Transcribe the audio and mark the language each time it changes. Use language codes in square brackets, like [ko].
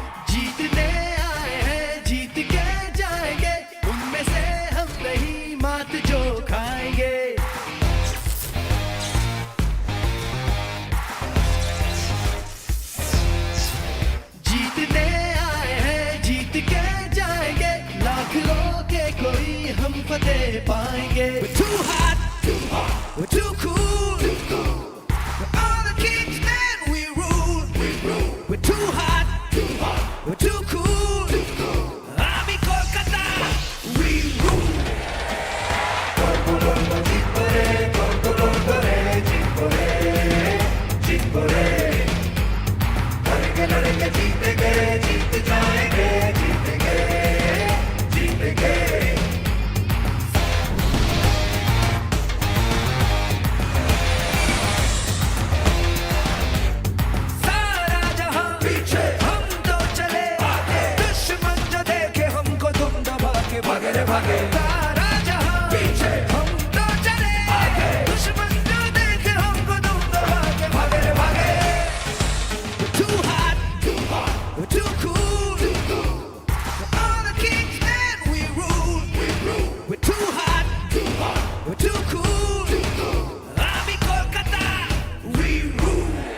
[hi] जीतने आए हैं, जीत के जाएंगे, उनमें से हम नहीं मात जो खाएंगे। जीतने आए हैं, जीत के जाएंगे, लाख लोगे कोई हम फतेह पाएंगे। [en] We're too hot, we're too cool, we're all the kings and we rule. We're too hot, we're too cool. Army Kolkata, we rule. [hi] लड़ेंगे जीतेंगे, जीत जाएंगे, जीतेंगे, जीतेंगे। सारा जहां पीछे, हम तो चले आगे, दुश्मन जो देखे हमको तुम दबा के भागे रे भागे। सारा जहां पीछे, हम तो चले आगे, दुश्मन जो देखे हमको तुम दबा के भागे रे भागे। [en] We're too hot, we're too cool, we're all the kings and we rule. We're too hot, we're too cool, Army Kolkata, we rule.